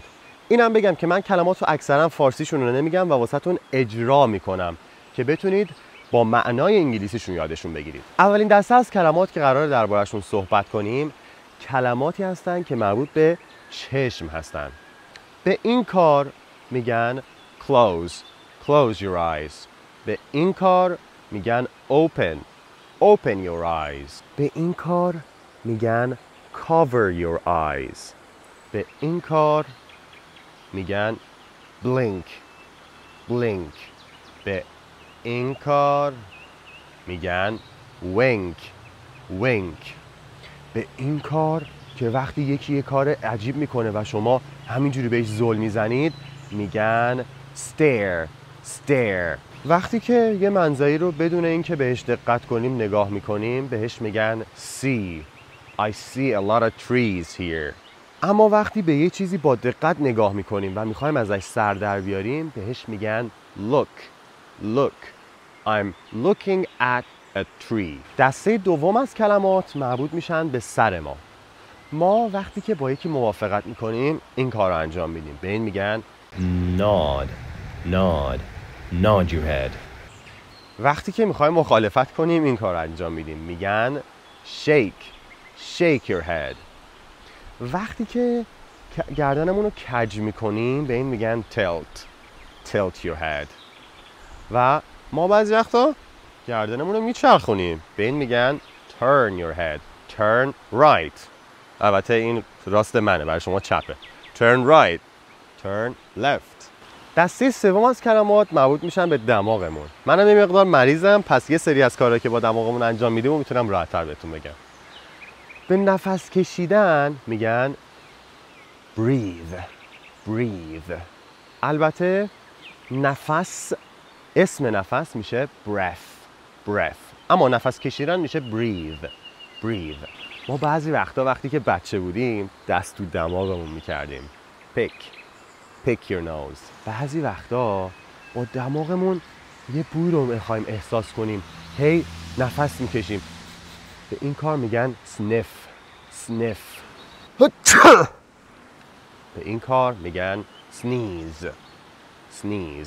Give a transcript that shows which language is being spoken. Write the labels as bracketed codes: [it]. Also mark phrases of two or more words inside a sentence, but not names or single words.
[fa] اینم بگم که من کلمات رو اکثرا فارسیشون رو نمیگم و واسهتون اجرا میکنم که بتونید با معنای انگلیسیشون یادشون بگیرید. اولین دسته از کلمات که قراره درباره‌شون صحبت کنیم کلماتی هستن که مربوط به چشم هستن. به این کار میگن [en] close your eyes. [fa] به این کار میگن [en] open your eyes. [fa] به این کار میگن [en] cover your eyes. [fa] به این کار میگن blink. به این کار میگن wink. به این کار که وقتی یکی یه کار عجیب میکنه و شما همینجوری بهش زل میزنید میگن stare. وقتی که یه منظری رو بدون اینکه بهش دقت کنیم نگاه میکنیم بهش میگن see. [en] I see a lot of trees here. [fa] اما وقتی به یه چیزی با دقت نگاه میکنیم و میخوایم ازش سر در بیاریم بهش میگن look. [en] I'm looking at a tree. [fa] دسته دوم از کلمات مربوط میشن به سر ما. ما وقتی که با یکی موافقت میکنیم این کار رو انجام میدیم. به این میگن [en] nod your head. [fa] وقتی که میخوایم مخالفت کنیم این کار رو انجام میدیم. میگن [en] shake your head. [fa] وقتی که گردنمون رو کج میکنیم به این میگن [en] tilt your head. [fa] و ما بعضی وقتا گردنمون رو میچرخونیم به این میگن [en] turn your head. turn right. [fa] البته این راست منه برای شما چپه. [en] turn right. turn left. [fa] دسته سوم از کلمات مربوط میشن به دماغمون. منم یه مقدار مریضم پس یه سری از کارهایی که با دماغمون انجام میدیم و میتونم راحت‌تر بهتون بگم. به نفس کشیدن میگن breathe. البته اسم نفس میشه breath. اما نفس کشیدن میشه breathe. ما بعضی وقتا وقتی که بچه بودیم دست تو دماغمون میکردیم. [en] pick your nose. [fa] بعضی وقتا با دماغمون یه بوی رو میخوایم احساس کنیم هی نفس میکشیم به این کار میگن sniff. به این کار میگن sneeze.